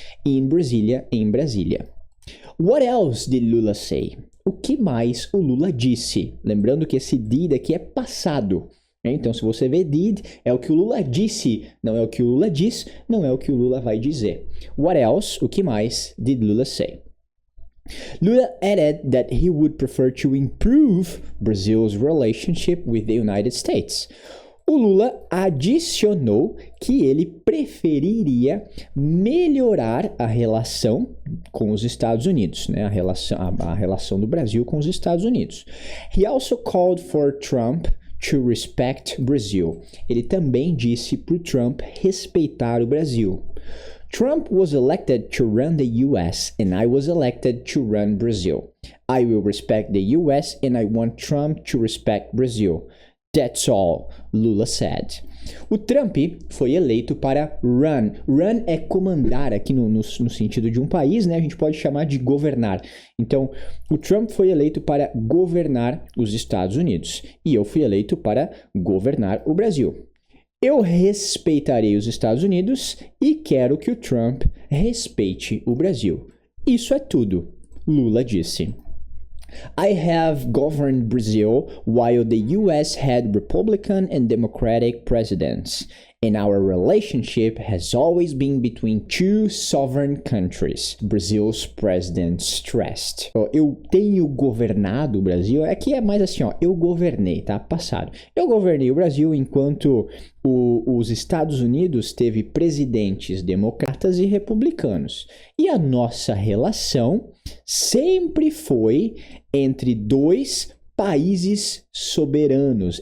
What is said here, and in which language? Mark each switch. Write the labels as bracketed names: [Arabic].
[English] Em Brasília. What else did Lula say? [Portuguese] O que mais o Lula disse? Lembrando que esse did aqui é passado. Né? Então, se você vê did, é o que o Lula disse, não é o que o Lula diz, não é o que o Lula vai dizer. [English] What else? [Portuguese] O que mais [English] did Lula say? Lula added that he would prefer to improve Brazil's relationship with the United States. [Portuguese] O Lula adicionou que ele preferiria melhorar a relação com os Estados Unidos, né? A relação do Brasil com os Estados Unidos. [English] He also called for Trump to respect Brazil. [Portuguese] Ele também disse para o Trump respeitar o Brasil. [English] Trump was elected to run the US and I was elected to run Brazil. I will respect the US and I want Trump to respect Brazil. That's all, Lula said. [Portuguese] O Trump foi eleito para run. Run é comandar aqui no sentido de um país, né? A gente pode chamar de governar. Então, o Trump foi eleito para governar os Estados Unidos. E eu fui eleito para governar o Brasil. Eu respeitarei os Estados Unidos e quero que o Trump respeite o Brasil. Isso é tudo, Lula disse. [English] I have governed Brazil while the US had Republican and Democratic presidents, and our relationship has always been between two sovereign countries, Brazil's president stressed. [Portuguese] Eu tenho governado o Brasil, aqui é mais assim, eu governei, tá? Passado. Eu governei o Brasil enquanto os Estados Unidos teve presidentes democratas e republicanos. E a nossa relação sempre foi entre dois países soberanos.